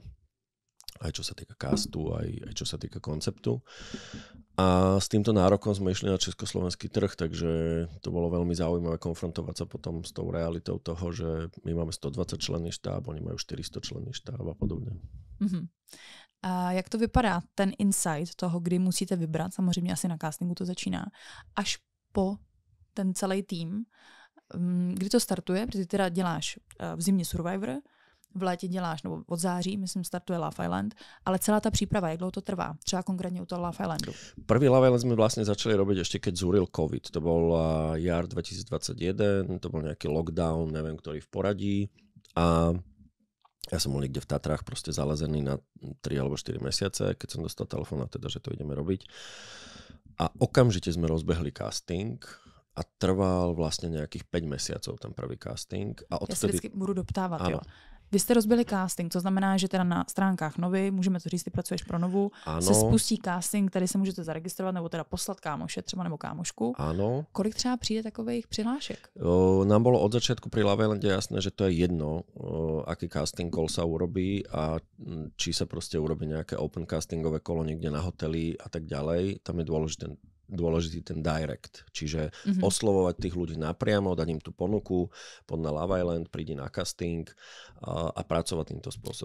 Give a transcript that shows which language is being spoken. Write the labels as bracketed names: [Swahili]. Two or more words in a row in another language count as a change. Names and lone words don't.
[Slovak] Aj čo sa týka castu, aj čo sa týka konceptu. A s týmto nárokom sme išli na československý trh, takže to bolo veľmi zaujímavé konfrontovať sa potom s tou realitou toho, že my máme 120 členný štáb, oni majú 400 členný štáb a podobne. [Czech] A jak to vypadá, ten insight toho, kdy musíte vybrat, samozřejmě asi na castingu to začíná, až po ten celý tým, kdy to startuje, protože ty teda děláš v zimě Survivor, v létě děláš, nebo od září, myslím, startuje Love Island, ale celá ta příprava, jak dlouho to trvá? Třeba konkrétně u toho Love Islandu. [Slovak] Prvý Love Island sme vlastne začali robiť ešte keď zúril COVID. To bol jar 2021, to bol nejaký lockdown, neviem, ktorý v poradí. A ja som bol niekde v Tatrách proste zalezený na 3 alebo 4 mesiace, keď som dostal telefón, teda, že to ideme robiť. A okamžite sme rozbehli casting a trval vlastne nejakých 5 mesiacov ten prvý casting. A [Czech] ja sa vždycky budu doptávat, ano. Jo. Vy jste rozbili casting, to znamená, že teda na stránkách Novy, můžeme to říct, ty pracuješ pro Novu, se spustí casting, tady se můžete zaregistrovat nebo teda poslat kámoše třeba nebo kámošku. [Slovak] Áno. [Czech] Kolik třeba přijde takových přihlášek? [Slovak] Nám bolo od začiatku pri Love Islande jasné, že to je jedno, aký [English] casting call [Slovak] sa urobí a či sa proste urobí nejaké open castingové kolo niekde na hoteli a tak ďalej. Tam je dôležitý ten direct, čiže oslovovať tých ľudí napriamo, dať im tú ponuku, poď na Love Island, prídi na casting a pracovať týmto spôsobom.